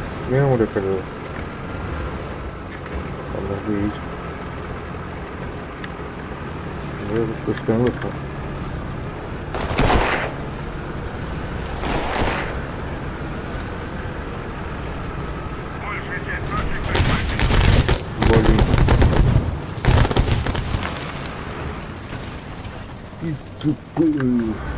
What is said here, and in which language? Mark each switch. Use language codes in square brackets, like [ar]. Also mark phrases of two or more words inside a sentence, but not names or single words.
[pt] Mesmo daquela. Vamos ver isso. Eu vou buscando, pô. [ru] Большая часть наших захвачена. [pt] Bolinho. E tu.